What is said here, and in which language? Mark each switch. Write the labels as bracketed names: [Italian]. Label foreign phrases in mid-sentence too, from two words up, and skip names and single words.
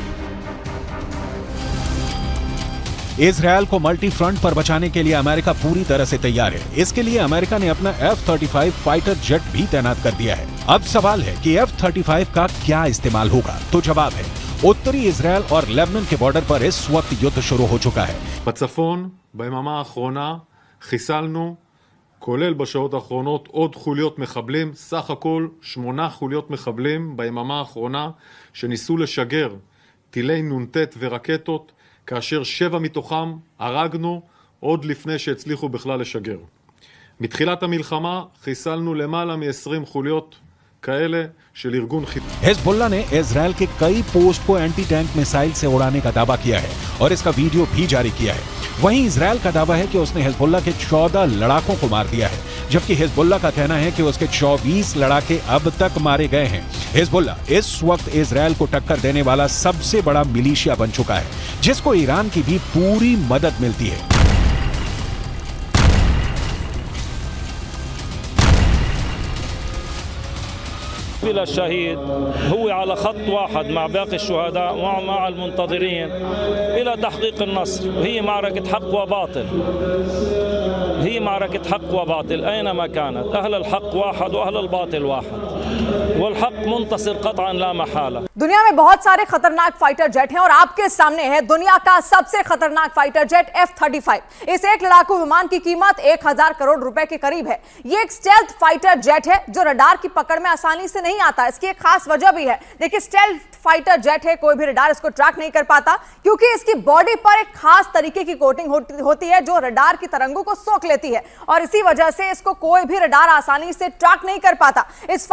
[Hindi] इजरायल को [English] multi front [Hindi] पर बचाने के लिए अमेरिका पूरी तरह से तैयार है। इसके लिए अमेरिका ने अपना F-35 [English] fighter jet [Hindi] भी तैनात कर दिया है। अब सवाल है कि F-35 का क्या इस्तेमाल होगा, तो जवाब है उत्तरी इजरायल और लेबनान के बॉर्डर पर इस वक्त युद्ध शुरू हो चुका है। [Hebrew] בצפון, ביממה האחרונה, חיסלנו, כולל בשעות האחרונות, עוד חוליות מחבלים, סך הכל 8 חוליות מחבלים ביממה האחרונה, שניסו לשגר טילי נ"ט ורקטות, כאשר 7 מתוכם הרגנו עוד לפני שהצליחו בכלל לשגר. מתחילת המלחמה חיסלנו למעלה מ-20 חוליות כאלה של ארגון חיזבאללה। [Hindi] हिजबुल्लाह ने इजरायल के कई पोस्ट को [English] anti tank missile [Hindi] से उड़ाने का दावा किया है और इसका वीडियो भी जारी किया है। वहीं इजरायल का दावा है कि उसने हिजबुल्लाह के 14 लड़ाकों को मार दिया है, जबकि हिजबुल्लाह का कहना है कि उसके 24 लड़ाके अब तक मारे गए हैं। हिजबुल्लाह इस वक्त इजरायल को टक्कर देने वाला सबसे बड़ा मिलिशिया बन चुका है, जिसको ईरान की भी पूरी मदद मिलती है। [Arabic] الشهيد هو على خط واحد مع باقي الشهداء ومع المنتظرين إلى تحقيق النصر. هي معركة حق وباطل، هي معركة حق وباطل أينما كانت. أهل الحق واحد وأهل الباطل واحد، والحق منتصر قطعا لا محالة। [Hindi] दुनिया में बहुत सारे खतरनाक [English] fighter jet [Hindi] हैं और आपके सामने है दुनिया का सबसे खतरनाक [English] fighter jet [Hindi] F-35। इस एक लड़ाकू विमान की कीमत 1000 करोड़ रुपए के करीब है। ये एक [English] stealth fighter jet [Hindi] है जो रडार की पकड़ में आसानी से नहीं आता। इसकी एक खास वजह भी है। देखिए, [English] stealth fighter jet [Hindi] है, कोई भी रडार इसको ट्रैक नहीं कर पाता क्योंकि इसकी बॉडी पर एक खास तरीके की कोटिंग होती है जो रडार की तरंगों को सोख लेती है और इसी वजह से इसको कोई भी रडार आसानी से ट्रैक नहीं कर पाता।